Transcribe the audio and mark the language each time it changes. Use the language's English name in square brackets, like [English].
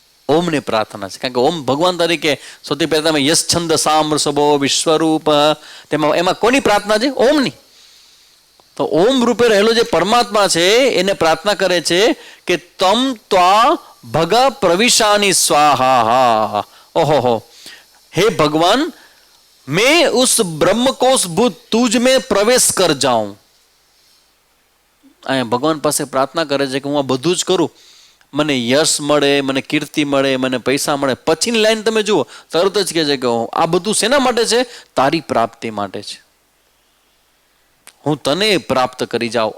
[Gujarati] ઓમને પ્રાર્થના છે, કારણ કે ઓમ ભગવાન તરીકે સૌથી પહેલા તમે [Sanskrit] યશ છંદ સામૃષભો વિશ્વરૂપ, [Gujarati] તેમાં એમાં કોની પ્રાર્થના છે? ઓમની. તો ઓમ રૂપે રહેલો જે પરમાત્મા છે એને પ્રાર્થના કરે છે કે [Sanskrit] તમ ત્વા ભગ પ્રવિશાની સ્વાહા. [Gujarati] ઓહો. [Hindi] हे भगवान, मैं उस ब्रह्म कोश भूत तुझ में प्रवेश कर जाऊं. [Gujarati] અહીંયા ભગવાન પાસે પ્રાર્થના કરે છે કે હું આ બધું જ કરું, મને યશ મળે, મને કીર્તિ મળે, મને પૈસા મળે. પછીની લાઈન તમે જુઓ, તરત જ કહે છે કે આ બધું શેના માટે છે? તારી પ્રાપ્તિ માટે છે. હું તને પ્રાપ્ત કરી જાઉં.